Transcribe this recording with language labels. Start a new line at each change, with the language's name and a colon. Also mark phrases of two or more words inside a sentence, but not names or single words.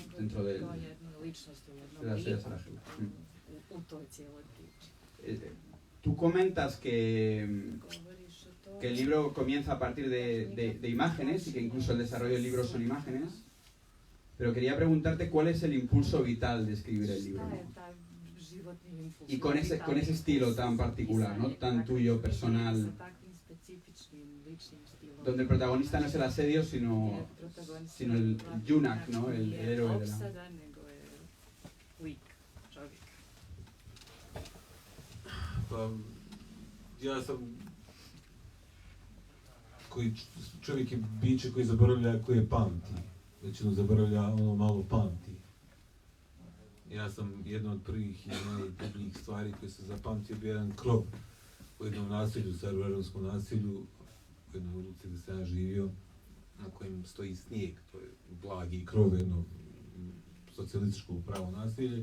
Spanish: Dentro de la asedio a Sarajevo. Tú comentas que el libro comienza a partir de imágenes y que incluso el desarrollo del libro son imágenes, pero quería preguntarte cuál es el impulso vital de escribir el libro, ¿no? Y con ese estilo tan particular, ¿no? Tan tuyo, personal, donde el protagonista no es el asedio, sino el junak, ¿no? El héroe de la...
Bosnian: Ja sam čovjek je biće koji zaboravlja, koje pamti. Većinu zaboravlja ono malo pamti. Ja sam jedna od prvih i najprednijih stvari koje sam zapamtio bio jedan krov u jednom naselju, Sarajevo-Romskom naselju, u jednoj ulici gdje sam ja živio, na kojem stoji snijeg, to je blagi krov, jedno socijalističko pravo naselje.